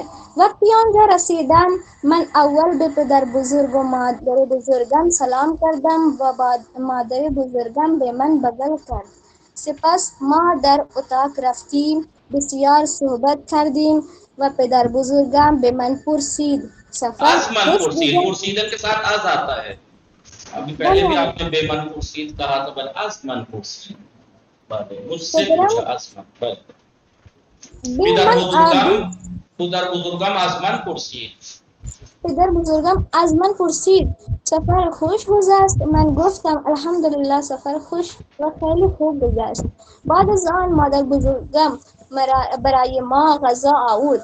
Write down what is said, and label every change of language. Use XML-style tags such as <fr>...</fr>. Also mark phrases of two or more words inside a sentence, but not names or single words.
<fa>وقتی آنجا رسیدم من اول به پدر بزرگ و مادر بزرگم سلام کردم و بعد مادر بزرگم به من بغل کرد. سپس ما در اتاق رفتیم، بسیار صحبت کردیم و پدر بزرگم به من پرسید</fa> <ur>پرسیدن کے ساتھ از آتا ہے. ابھی پہلے بھی آپ نے</ur> <fa>بے من پرسید</fa> <ur>کہا تھا، بل</ur> <fa>از من پرسید.</fa> <ur>مجھ سے پوچھا</ur> <fa>از من. پدر بزرگم از من پرسید. پدر بزرگم از من پرسید سفر خوش گذشت؟ من گفتم الحمدلله سفر خوش و خیلی خوب گذشت. بعد از آن مادر بزرگم برای ما غذا آورد.</fa>